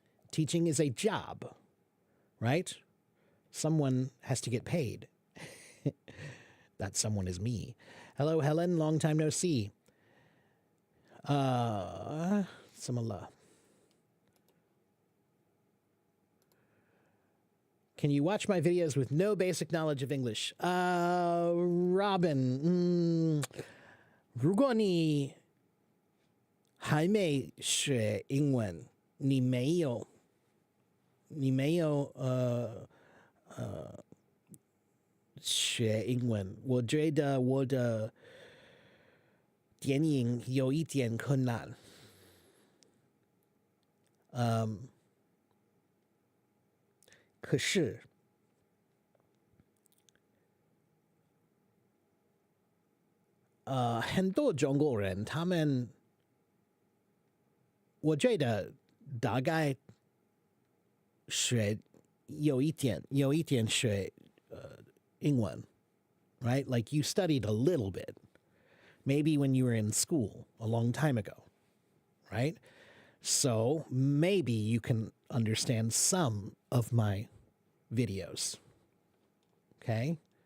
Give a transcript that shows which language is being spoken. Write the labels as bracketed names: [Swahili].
[English] Teaching is a job, right? Someone has to get paid. That someone is me. Hello, Helen. Long time no see. Samallah. Can you watch my videos with no basic knowledge of English? [Chinese] Robin, 如果你还没学英文，你没有你没有学英文，我觉得我的电影有一点困难。可是很多中国人他们，我觉得大概学有一点学英文，right? [English] Like you studied a little bit, maybe when you were in school a long time ago, right? So maybe you can understand some of my videos. Okay?